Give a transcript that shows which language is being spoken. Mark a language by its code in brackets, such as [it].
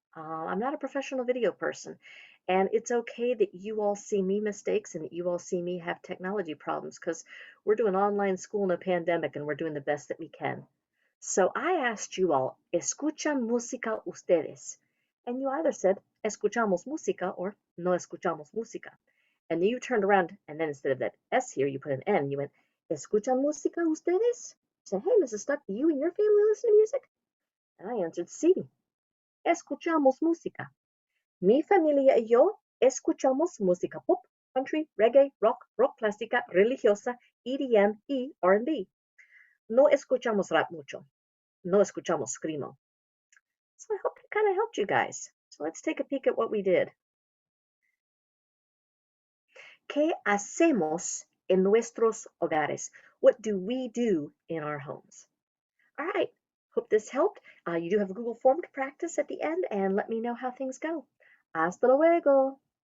[en] I'm not a professional video person, and it's okay that you all see me mistakes and that you all see me have technology problems because we're doing online school in a pandemic and we're doing the best that we can. So I asked you all, [es] ¿escuchan música ustedes? And you either said, escuchamos música or no escuchamos música. [en] And then you turned around and then instead of that S here, you put an N. You went, [es] ¿escuchan música ustedes? [en] I said, hey, Mrs. Stuck, do you and your family listen to music? And I answered, [es] sí, escuchamos música. Mi familia y yo escuchamos música pop, country, reggae, rock, rock clásica, religiosa, EDM y R&B. No escuchamos rap mucho. No escuchamos screamo. [en] So I hope it kind of helped you guys. So let's take a peek at what we did. [es] ¿Qué hacemos en nuestros hogares? [en] What do we do in our homes? All right, hope this helped. You do have a Google form to practice at the end, and let me know how things go. [es] Hasta luego.